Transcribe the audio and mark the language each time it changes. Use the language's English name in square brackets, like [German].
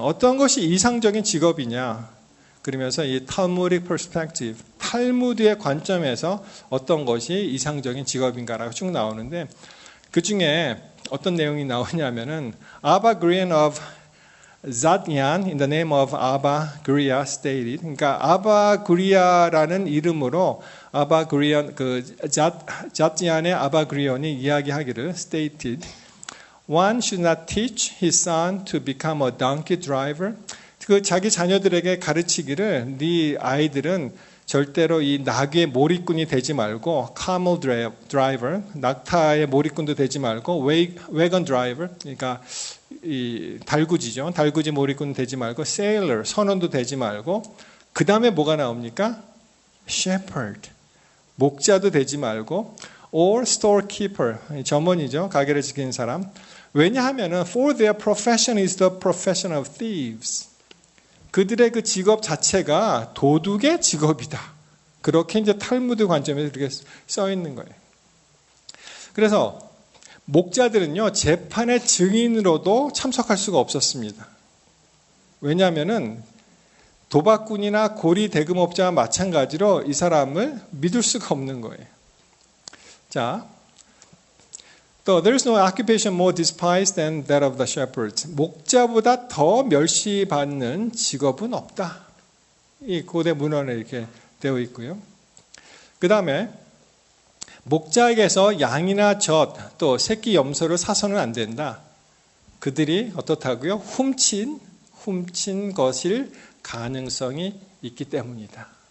[Korean] 어떤 것이 이상적인 직업이냐? 그러면서 이 [English] Talmudic perspective, [Korean] 탈무드의 관점에서 어떤 것이 이상적인 직업인가라고 쭉 나오는데 그 중에 어떤 내용이 나오냐면은 [English] Abba Grian of Zadyan in the name of Abba Griya stated. [Korean] 그러니까 아바 그리아라는 이름으로 아바 그리언 그 zadyan의 아바 그리온이 이야기하기를 stated. [English] One should not teach his son to become a donkey driver. [Korean] 그 자기 자녀들에게 가르치기를 네 아이들은 절대로 이 나귀의 몰입꾼이 되지 말고 [English] camel driver, [Korean] 낙타의 몰입꾼도 되지 말고 [English] wagon driver, [Korean] 그러니까 이 달구지죠. 달구지 몰입꾼 되지 말고 sailor, 선원도 되지 말고 그 다음에 뭐가 나옵니까? shepherd, 목자도 되지 말고 [English] or storekeeper, [Korean] 점원이죠. 가게를 지키는 사람. 왜냐하면은 [English] for their profession is the profession of thieves. [Korean] 그들의 그 직업 자체가 도둑의 직업이다. 그렇게 이제 탈무드 관점에서 이렇게 써 있는 거예요. 그래서 목자들은요, 재판의 증인으로도 참석할 수가 없었습니다. 왜냐하면은 도박꾼이나 고리 대금업자와 마찬가지로 이 사람을 믿을 수가 없는 거예요. 자, 또 [English] there is no occupation more despised than that of the shepherds. [Korean] 목자보다 더 멸시받는 직업은 없다. 이 고대 문헌에 이렇게 되어 있고요. 그 다음에 목자에게서 양이나 젖, 또 새끼 염소를 사서는 안 된다. 그들이 어떻다고요? 훔친 것일 가능성이 있기 때문이다.